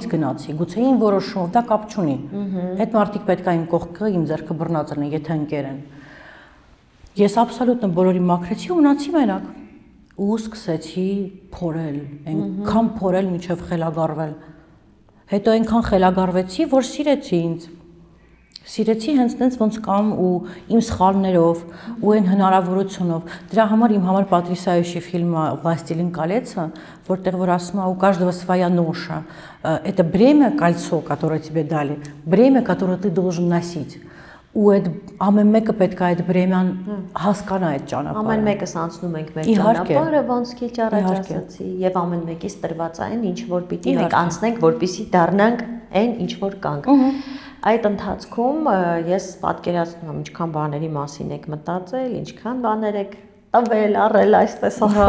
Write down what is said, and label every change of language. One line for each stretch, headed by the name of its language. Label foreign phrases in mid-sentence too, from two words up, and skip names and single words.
Armenian: գնացի, գուցե իմ որոշումով դա կապ չունի։ Այդ մարդիկ պետք է իմ կողքը, իմ ձեռքը բռնած լինեն, եթե ընկեր են։ Ես աբսոլյուտն բոլորի մաքրեցի ու մնացի մենակ։ Ու սկսեցի փորել, այնքան փորել, մինչև խելագարվել։ Հետո այնքան խելագարվեցի, որ սիրեցի ինձ։ Սիրեցի հենց տենց ոնց կամ ու իմ սխալներով ու այն հնարավորությունով։ Դրա համար իմ համար Պատրիսիայի ֆիլմը «Властелин колец», որտեղ որ ասում է
Russian: «У каждого своя ноша». Это бремя, кольцо, которое тебе дали, бремя, которое ты должен носить։
Armenian: Ու այդ ամեն մեկը պետք է այդ բրեմյան հասկանա այդ ճանապարհը։ Ամեն մեկս անցնում ենք մեր ճանապարհը, ոնց քիչ առաջ ասացի, եւ ամեն մեկից տրված այն, ինչ որ պիտի մենք անցնենք, որպեսզի դառնանք այն, ինչ որ կանք։ Այդ ընթացքում ես պատկերացնում եմ ինչքան բաների մասին եք մտածել, ինչքան բաներ եք տվել, առել, այսպես ասած։